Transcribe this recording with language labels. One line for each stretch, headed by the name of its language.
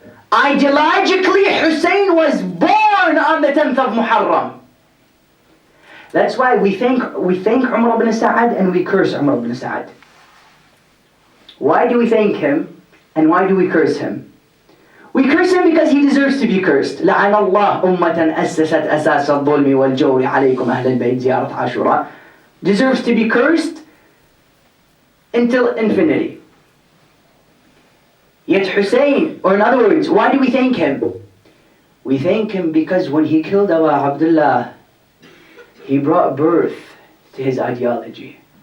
English: Ideologically, Hussein was born on the 10th of Muharram. That's why we thank Umar ibn Sa'ad and we curse Umar ibn Sa'ad. Why do we thank him and why do we curse him? We curse him because he deserves to be cursed.
Arabic: لعن الله أمة أسست أساس الظلم والجور عليكم أهل البيت زيارة عاشوراء.
English: Deserves to be cursed until infinity. Yet Hussein, or in other words, why do we thank him? We thank him because when he killed Abu Abdullah, he brought birth to his ideology.